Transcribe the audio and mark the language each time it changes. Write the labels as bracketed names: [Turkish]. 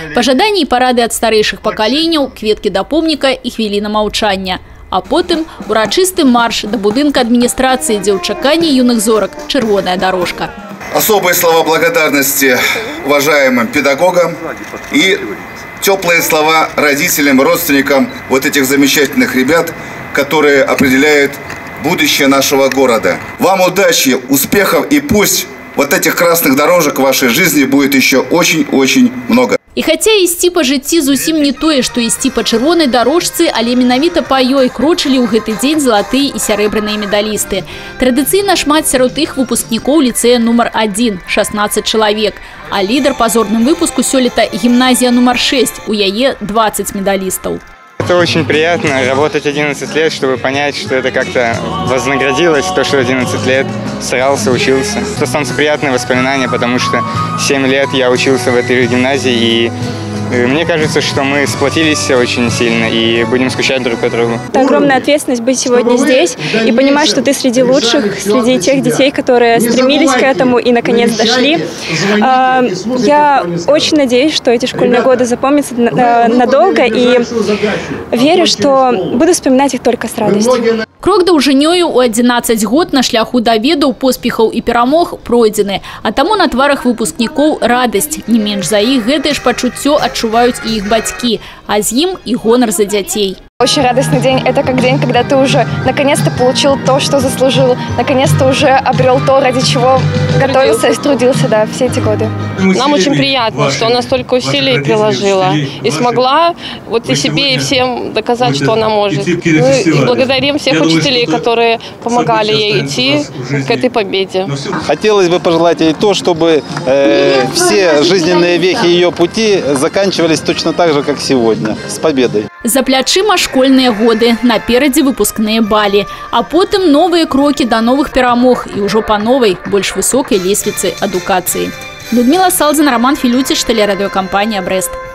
[Belarusian] Пожаданні і парады ад старэйшых пакаленняў, кветкі да помніка і хвіліна маўчання. А потым урачысты марш да будынка адміністрацыі, дзе ў чаканні юных зорак чырвоная дорожка. [Russian] Особые слова благодарности уважаемым педагогам и теплые слова родителям, родственникам вот этих замечательных ребят, которые определяют будущее нашего города. Вам удачи, успехов, и пусть вот этих красных дорожек в вашей жизни будет еще очень-очень много. [Belarusian] І хаця ісці па жыцці зусім не тое, што ісці па чырвонай дарожцы, але менавіта па ёй крочылі ў гэты дзень залатыя і сярэбраныя медалісты. Традыцыйна шмат сярод іх выпускнікоў ліцэя нумар 1 – 16 чалавек. А лідар па зорным выпуску сёлета гімназія нумар 6, у яе 20 медалістаў. [Russian] Это очень приятно, работать 11 лет, чтобы понять, что это как-то вознаградилось, то, что 11 лет старался, учился. Это самые приятные воспоминания, потому что 7 лет я учился в этой гимназии, и мне кажется, что мы сплотились очень сильно и будем скучать друг по другу. Это огромная ответственность быть сегодня здесь и понимать, что ты среди лучших, среди тех детей, которые стремились к этому и наконец дошли. Я очень надеюсь, что эти школьные годы запомнятся надолго, и верю, что буду вспоминать их только с радостью. [Belarusian] Крок даўжынёю у 11 год на шляху да ведаў, поспехаў і перамог пройдзены. А таму на тварах выпускнікоў радасць. Не менш за іх гэтае ж пачуццё адчуваюць і іх бацькі, а з ім і гонар за дзяцей. [Russian] Очень радостный день. Это как день, когда ты уже наконец-то получил то, что заслужил. Наконец-то уже обрел то, ради чего готовился и трудился, да, все эти годы. Нам очень приятно, что она столько усилий приложила и смогла вот и себе, и всем доказать, что она может. Мы благодарим всех учителей, которые помогали ей идти к этой победе. Хотелось бы пожелать ей то, чтобы все жизненные вехи ее пути заканчивались точно так же, как сегодня. С победой! [Belarusian] За плячыма школьныя годы, наперадзе выпускныя балі, а потым новыя крокі да новых перамог і ўжо па новай, больш высокай лесвіцы адукацыі. Людмила Салдзина, Роман Филютич, телерадиокомпания «Брест».